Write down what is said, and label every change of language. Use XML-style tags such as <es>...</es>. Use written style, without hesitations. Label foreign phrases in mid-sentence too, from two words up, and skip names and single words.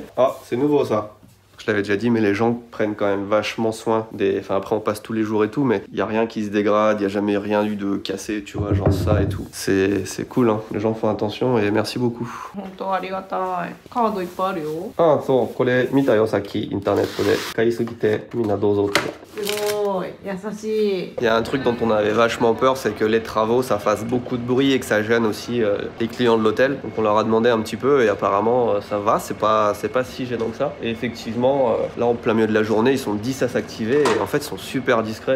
<fr>Ah, c'est nouveau ça. Je l'avais déjà dit, mais les gens prennent quand même vachement soin des... Enfin, après, on passe tous les jours et tout, mais il n'y a rien qui se dégrade, il n'y a jamais rien eu de cassé, tu vois, genre ça et tout. C'est cool, hein. Les gens font attention et merci beaucoup. Ah, so,</fr> <ja>これ見たよ、さっきインターネットで。買いすぎてみんなどうぞって。</ja> <fr>Il y a un truc dont on avait vachement peur, c'est que les travaux ça fasse beaucoup de bruit et que ça gêne aussi les clients de l'hôtel. Donc on leur a demandé un petit peu et apparemment ça va, c'est pas si gênant que ça. Et effectivement, là en plein milieu de la journée, ils sont 10 à s'activer et en fait ils sont super discrets.</fr>